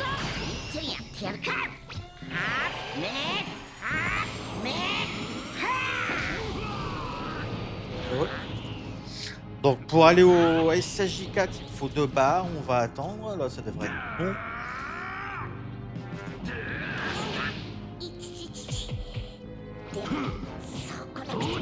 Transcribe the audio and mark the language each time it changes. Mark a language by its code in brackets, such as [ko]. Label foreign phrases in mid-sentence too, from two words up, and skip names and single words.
[ja] 一緒にやってやるか。はあ、ねえ、はあ、ねえ、はあ。 [fr] Ouais. Donc pour aller au SSJ4, il faut 2 barres. On va attendre. Là, ça devrait être bon. [ja] で、そこだ。